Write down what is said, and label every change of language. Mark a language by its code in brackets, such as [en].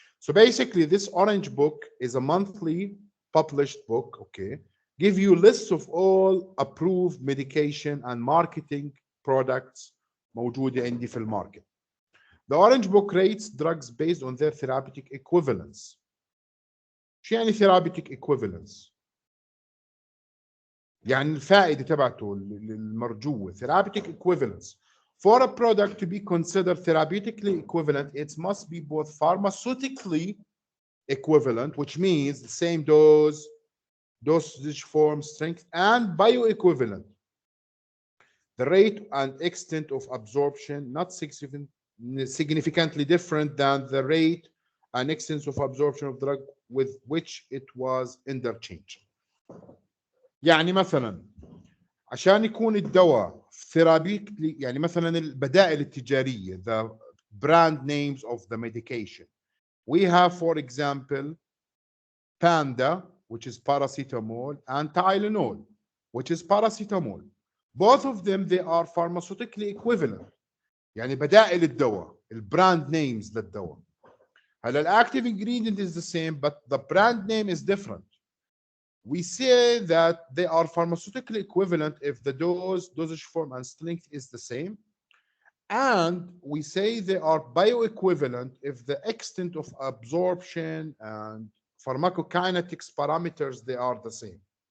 [en] So basically this Orange Book is a monthly published book, okay, give you lists of all approved medication and marketing products [ar] موجودة عندي في الماركت. [en] The Orange Book rates drugs based on their therapeutic equivalence. [ar] شو يعني therapeutic equivalence؟ يعني الفائدة تبعته المرجوة. [en] Therapeutic equivalence. For a product to be considered therapeutically equivalent, it must be both pharmaceutically equivalent, which means the same dose, dosage form, strength, and bioequivalent. The rate and extent of absorption not significantly different than the rate and extent of absorption of drug with which it was interchanged. [ar] يعني مثلا عشان يكون الدواء ثيرابيكلي، يعني مثلا البدائل التجارية, [en] the brand names of the medication. We have, for example, Panda, which is paracetamol, and Tylenol, which is paracetamol. Both of them, they are pharmaceutically equivalent. [ar] يعني بدائل الدواء, البراند names للدواء. هلا [en] الactive ingredient is the same, but the brand name is different. We say that they are pharmaceutically equivalent if the dosage form and strength is the same. And we say they are bioequivalent if the extent of absorption and pharmacokinetics parameters, they are the same.